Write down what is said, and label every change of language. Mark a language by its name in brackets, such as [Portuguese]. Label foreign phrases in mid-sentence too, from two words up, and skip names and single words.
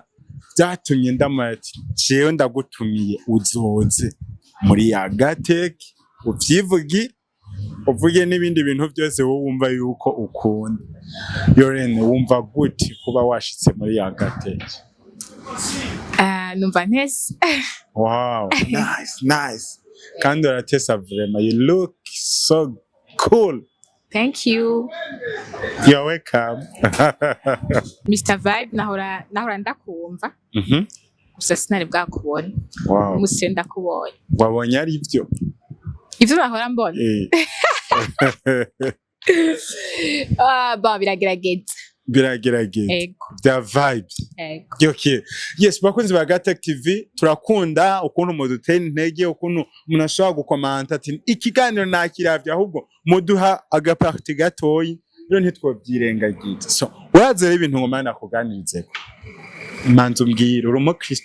[Rundi] Byatumye ndamati jewe ndagutumiye uzoze muri yagateke uvyivugi uvuge n'ibindi bintu byose wowe wumva yuko ukunda. Yolene wumva gute kuba washitse muri yagateke? Numva ntese. [English] Wow, nice. [Rundi] Kandi uratesa vraiment, [English] you look so cool. Thank you. You're welcome. [Rundi] Mr Vibe nahora ndakumva. Gusa sinari bwakubona. [English] Wow. [Rundi] Umusire ndakubonye. Wabonye ari byo? Ivyo nahora mbona. Ba biragerageza. [English] The vibe. Okay. Yes, [Rundi] bakunzi ba Gatech TV, turakunda ukuntu mudutera intege, ukuntu umuntu ashobora gukomanta ati ikiganiro nakiravye ahubwo muduha agaparti gatoyi, rero ntitwobyirengagiza. So, warazera ibintu ngomana kuganirizeko. Manzu mbwira uri umukristo?